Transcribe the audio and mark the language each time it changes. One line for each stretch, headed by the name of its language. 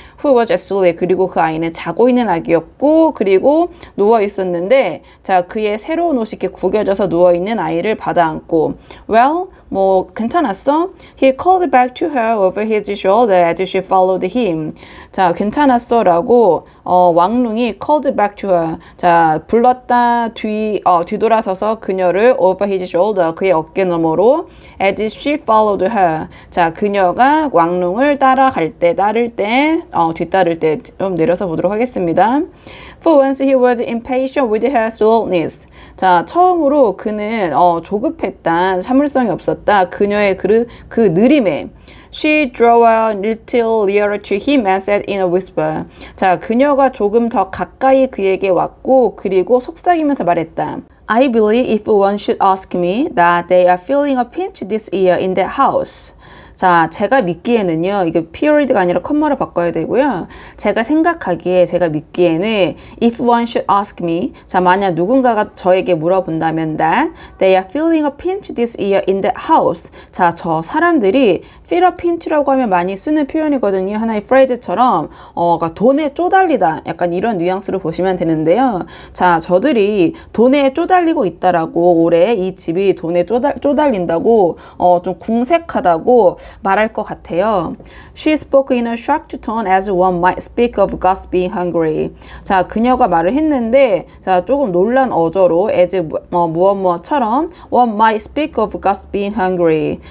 English: who was asleep.
Korean: 그리고 그 아이는 자고 있는 아기였고, 그리고 누워 있었는데, 자, 그의 새로운 옷이 이렇게 구겨져서 누워 있는 아이를 받아안고,
English: well,
Korean: 뭐 괜찮았어?
English: He called back to her over his shoulder as she followed him.
Korean: 자, 괜찮았어 라고 왕눈이
English: called back to her.
Korean: 자, 불렀다 뒤돌아서서 그녀를
English: over his shoulder,
Korean: 그의 어깨 너머로
English: as she followed her.
Korean: 자, 그녀가 왕눈을 따를 때 뒤따를 때 좀 내려서 보도록 하겠습니다.
English: For once he was impatient with her slowness.
Korean: 자, 처음으로 그는 조급했다, 참을성이 없었다. 그녀의 그 느림에
English: She drew a little nearer to him and said in a whisper.
Korean: 자, 그녀가 조금 더 가까이 그에게 왔고 그리고 속삭이면서 말했다.
English: I believe if one should ask me that they are feeling a pinch this year in that house.
Korean: 자, 제가 믿기에는요, 이게 period가 아니라 컴마로 바꿔야 되고요. 제가 믿기에는
English: if one should ask me,
Korean: 자, 만약 누군가가 저에게 물어본다면
English: that they are feeling a pinch this year in that house.
Korean: 자, 저 사람들이
English: feel a pinch
Korean: 라고 하면 많이 쓰는 표현이거든요. 하나의 phrase처럼 돈에 쪼달리다, 약간 이런 뉘앙스로 보시면 되는데요. 자, 저들이 돈에 쪼달리고 있다라고, 올해 이 집이 돈에 쪼달린다고 좀 궁색하다고 말할 것 같아요.
English: She spoke in a shocked tone as one might speak of Gus being hungry.
Korean: 자, 그녀가 말을 했는데, 자, 조금 놀란 어조로
English: as
Korean: 무엇처럼
English: one might speak of Gus being hungry.